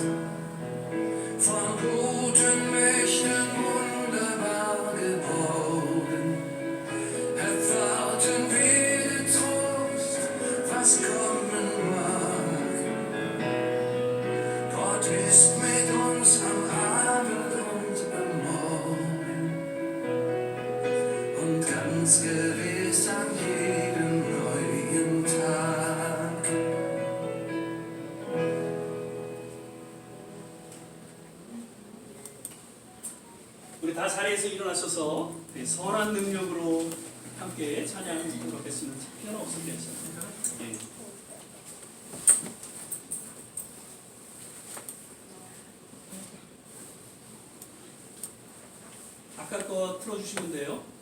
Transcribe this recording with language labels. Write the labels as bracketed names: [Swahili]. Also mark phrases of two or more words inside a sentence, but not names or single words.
[German] Von guten Mächten wunderbar geborgen, erwarten wir Trost, was kommen mag. Gott ist mit uns am Abend und am Morgen und ganz gewiss an jedem neuen Tag. [Korean] 우리 다 자리에서 일어나셔서 선한 능력으로 함께 찬양하도록 했습니다. 피아노 없었겠어요. 예. 아까 거 틀어주시면 돼요.